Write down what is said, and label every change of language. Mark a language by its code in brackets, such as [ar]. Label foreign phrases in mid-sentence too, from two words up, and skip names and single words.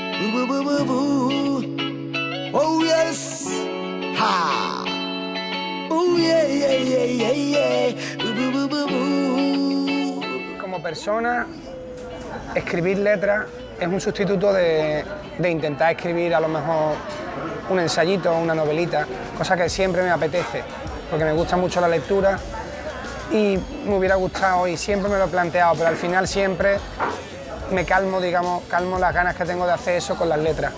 [en] Oh yes, ha. Oh yeah, yeah, yeah, yeah, yeah. [es] Como persona, escribir letras es un sustituto de intentar escribir a lo mejor un ensayito o una novelita, cosa que siempre me apetece, porque me gusta mucho la lectura y me hubiera gustado y siempre me lo he planteado, pero al final siempre me calmo, digamos, calmo las ganas que tengo de hacer eso con las letras.